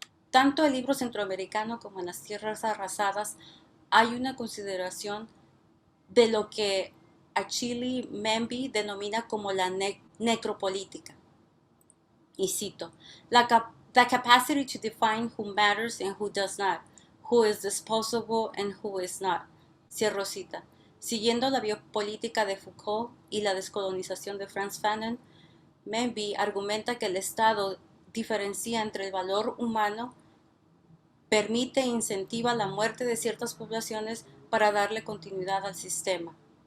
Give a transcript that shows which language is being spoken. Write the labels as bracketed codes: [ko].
[es] Tanto el libro centroamericano como en las tierras arrasadas hay una consideración de lo que Achille Mbembe denomina como la necropolítica. Y cito, [en] the capacity to define who matters and who does not, who is disposable and who is not. [es] Cierro cita. Siguiendo la biopolítica de Foucault y la descolonización de Frantz Fanon, Mbembe argumenta que el Estado diferencia entre el valor humano, permite e incentiva la muerte de ciertas poblaciones para darle continuidad al sistema.